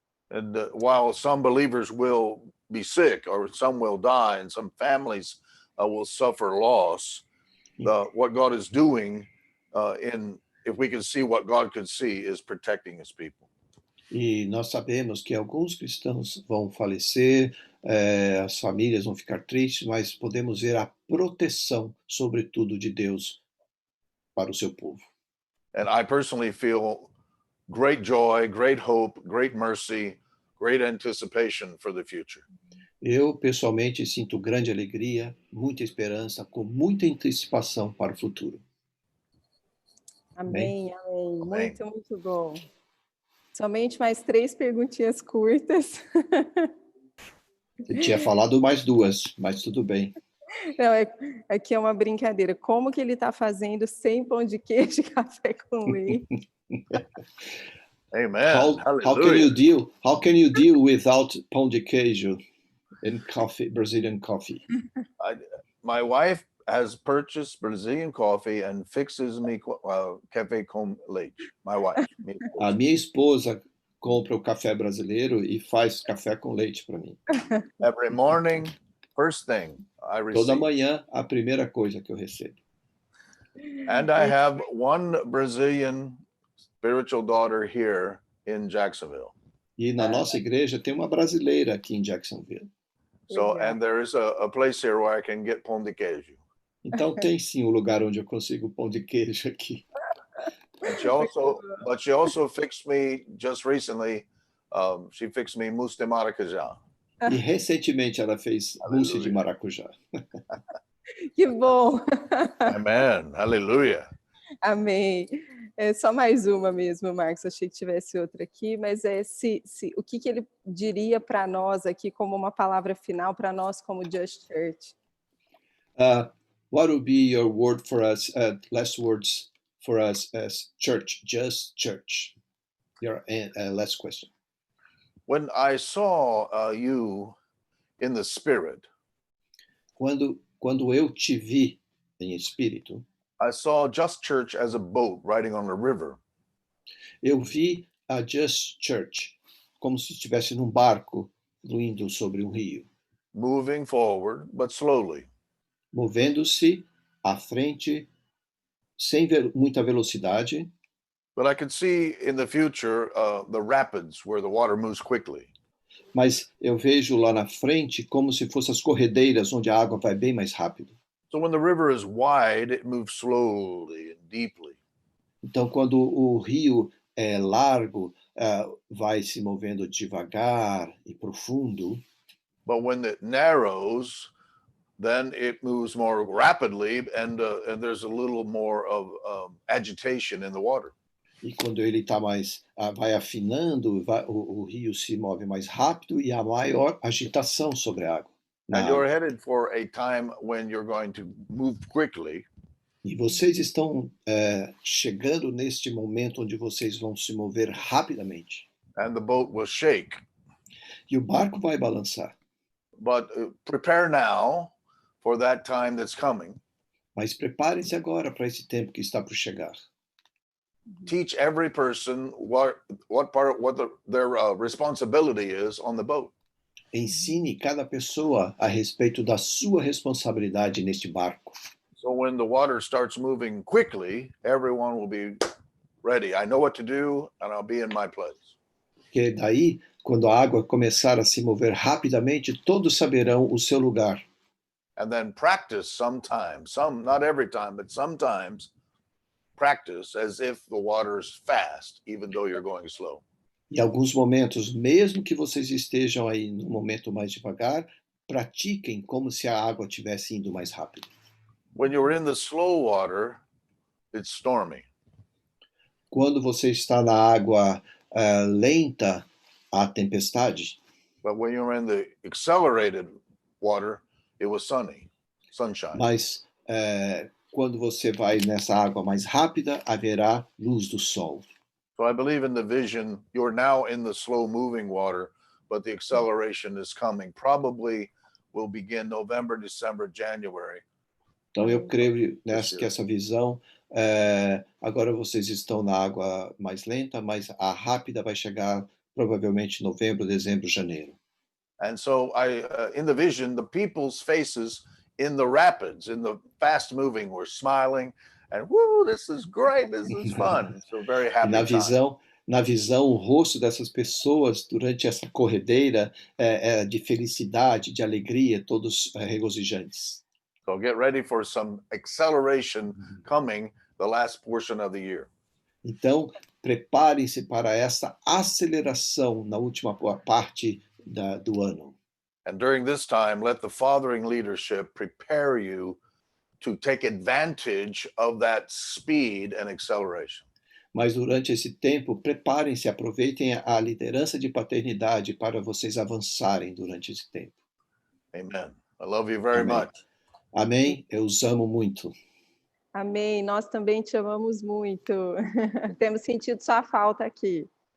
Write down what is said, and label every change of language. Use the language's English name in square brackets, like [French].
[English] And while some believers will be sick, or some will die, and some families will suffer loss, what God is doing, if we can see what God could see, is protecting his people. [Portuguese] E nós sabemos que alguns cristãos vão falecer, as famílias vão ficar tristes, mas podemos ver a proteção, sobretudo, de Deus para o seu povo. [English] And I personally feel great joy, great hope, great mercy, great anticipation for the future. [Portuguese] Eu, pessoalmente, sinto grande alegria, muita esperança, com muita antecipação para o futuro. Amém, amém. Muito, muito bom. Somente mais 3 perguntinhas curtas. Eu tinha falado mais 2, mas tudo bem. Não, aqui é uma brincadeira. Como que ele está fazendo sem pão de queijo e café com leite? [English] Amen. How can you deal without pão de queijo and coffee, Brazilian coffee? My wife has purchased Brazilian coffee and fixes me café com leite. My wife. [Portuguese] A minha esposa compra o café brasileiro e faz café com leite para mim. [English] Every morning, first thing I receive. [Portuguese] Toda manhã, a primeira coisa que eu recebo. [English] And I have one Brazilian spiritual daughter here in Jacksonville. [Portuguese] E na nossa igreja tem uma brasileira aqui em Jacksonville. [English] So, and there is a place here where I can get pão de queijo. [Portuguese] Então tem sim um lugar onde eu consigo pão de queijo aqui. [English] And she also fixed me just recently. She fixed me mousse de maracujá. [Portuguese] E recentemente ela fez mousse de maracujá. Que bom! Amen. Aleluia. Amém. É só mais uma mesmo, Marcos. Achei que tivesse outra aqui, mas o que ele diria para nós aqui como uma palavra final para nós como Just Church? [English] What would be your word for us, last words for us as church, Just Church? Your last question. When I saw you in the spirit, [Portuguese] quando eu te vi em espírito, [English] I saw Just Church as a boat riding on a river. [Portuguese] Eu vi a Just Church como se estivesse num barco fluindo sobre um rio. [English] Moving forward, but slowly. [Portuguese] Movendo-se à frente sem muita velocidade. [English] But I could see in the future the rapids where the water moves quickly. [Portuguese] Mas eu vejo lá na frente como se fossem as corredeiras onde a água vai bem mais rápido. [English] So when the river is wide, it moves slowly and deeply. [Portuguese] Então, quando o rio é largo, vai se movendo devagar e profundo. [English] But when it narrows, then it moves more rapidly, and there's a little more of agitation in the water. [Portuguese] E quando ele está mais, vai afinando, o rio se move mais rápido e há maior agitação sobre a água. [English] And you're headed for a time when you're going to move quickly. [Portuguese] E vocês estão chegando neste momento onde vocês vão se mover rapidamente. [English] And the boat will shake. [Portuguese] E o barco vai balançar. [English] But prepare now for that time that's coming. [Portuguese] Mas preparem-se agora para esse tempo que está por chegar. [English] Teach every person what their responsibility is on the boat. [Portuguese] Ensine cada pessoa a respeito da sua responsabilidade neste barco. [English] So when the water starts moving quickly, everyone will be ready. I know what to do, and I'll be in my place. [Portuguese] Porque daí, quando a água começar a se mover rapidamente, todos saberão o seu lugar. [English] And then practice sometimes, not every time, but sometimes practice as if the water is fast, even though you're going slow. [Portuguese] Em alguns momentos, mesmo que vocês estejam aí no momento mais devagar, pratiquem como se a água estivesse indo mais rápido. [English] When you're in the slow water, it's stormy. [Portuguese] Quando você está na água lenta, há tempestade. [English] But when you're in the accelerated water, it was sunshine. [Portuguese] Mas quando você vai nessa água mais rápida, haverá luz do sol. [English] So I believe in the vision, you're now in the slow moving water, but the acceleration is coming. Probably will begin November, December, January. [Portuguese] Então eu creio que essa visão, agora vocês estão na água mais lenta, mas a rápida vai chegar provavelmente em novembro, dezembro, janeiro. [English] And so in the vision, the people's faces in the rapids, in the fast moving, were smiling and woo, this is great, this is fun. So very happy. [Portuguese] Na visão, o rosto dessas pessoas durante essa corredeira é de felicidade, de alegria, todos regozijantes. [English] So get ready for some acceleration coming the last portion of the year. [Portuguese] Então, preparem-se para essa aceleração na última parte do ano. [English] And during this time, let the fathering leadership prepare you to take advantage of that speed and acceleration. [Portuguese] Mas durante esse tempo, preparem-se, aproveitem a liderança de paternidade para vocês avançarem durante esse tempo. [English] Amen. I love you very much. [Portuguese] Amém? Eu os amo muito. Amém. Nós também te amamos muito. Temos sentido sua falta aqui.